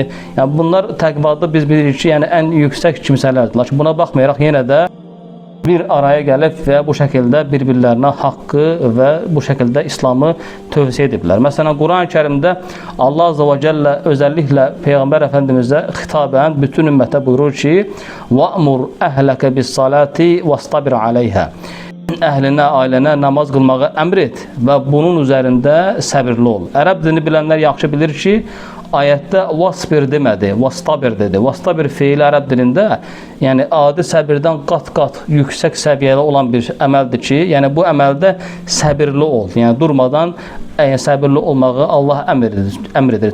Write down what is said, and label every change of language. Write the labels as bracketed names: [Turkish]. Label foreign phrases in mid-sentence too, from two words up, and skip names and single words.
[Azerbaijani] Yəni bunlar təqvada biz bilirik ki, yəni ən yüksək kimsələrdir. Lakin buna baxmayaraq yenə də bir araya gəlib və bu şəkildə bir-birlərinə haqqı və bu şəkildə İslamı tövsiyə ediblər. Məsələn, Quran-Kərimdə Allah [Arabic] عز وجل [Azerbaijani] özəlliklə Peyğəmbər Əfəndimizə xitabən bütün ümmətə buyurur ki, [Arabic] وَأْمُرْ أَهْلَكَ بِالصَّلَاةِ وَاسْتَبِرْ عَلَيْهَا. [Azerbaijani] Əhlinə, ailəyə namaz qılmağı əmr et və bunun üzərində səbirli ol. Ərəb dilini bilənlər yaxşı bilir ki, ayətdə vasbir demədi, vastabir dedi. Vastabir feili ərəb dilində, yəni adi səbirdən qat-qat yüksək səviyyədə olan bir əməldir ki, yəni bu əməldə səbirli ol, yəni durmadan səbirli olmağı Allah əmr edir.